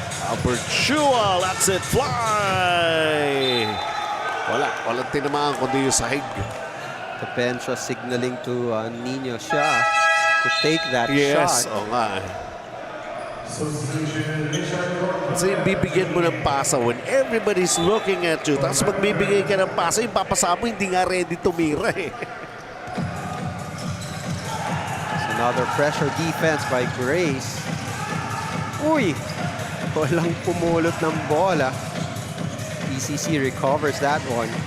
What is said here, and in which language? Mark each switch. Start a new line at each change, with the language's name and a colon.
English: Albert Chua lets it fly.
Filipino: Walang tinamaan kundi yung sahig.
English: The bench was signaling to Nino Shah to take that shot. Yes,
Filipino: oo nga. Kasi bibigyan mo ng pasa
English: when everybody's looking at you.
Filipino: Tapos magbibigay ka ng pasa, yung papasa mo hindi nga ready tumira eh.
English: Another pressure defense by Grace.
Filipino: Uy! Walang pumulot ng bola. PCC
English: recovers that one.